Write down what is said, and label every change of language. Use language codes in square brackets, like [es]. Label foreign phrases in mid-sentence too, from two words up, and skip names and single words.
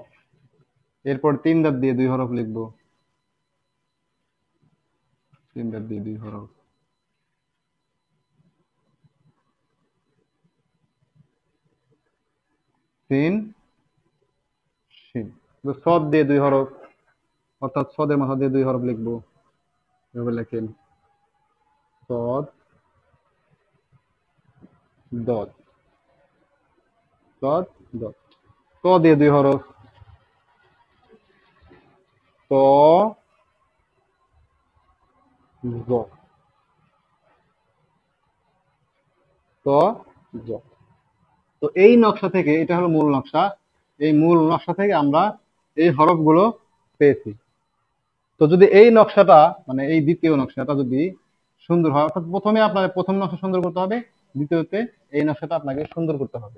[bn] এরপর তিন দাঁত দিয়ে দুই হরফ লিখবো, তিন দাঁত দিয়ে দুই হরফ, তিন, শিন। তো সদ দিয়ে দুই হরফ, অর্থাৎ সদের মাথা দিয়ে দুই হরফ লিখবো, এভাবে লেখেন, সদ, দদ, সদ, দদ। ত দিয়ে দুই হরফ, ত, জ, ত, জ। তো এই নকশা থেকে, এটা হলো মূল নকশা, এই মূল নকশা থেকে আমরা এই হরফগুলো পেয়েছি। তো যদি এই নকশাটা, মানে এই দ্বিতীয় নকশাটা যদি সুন্দর হয়, অর্থাৎ প্রথমে আপনার প্রথম নকশা সুন্দর করতে হবে, দ্বিতীয়তে এই নকশাটা আপনাকে সুন্দর করতে হবে।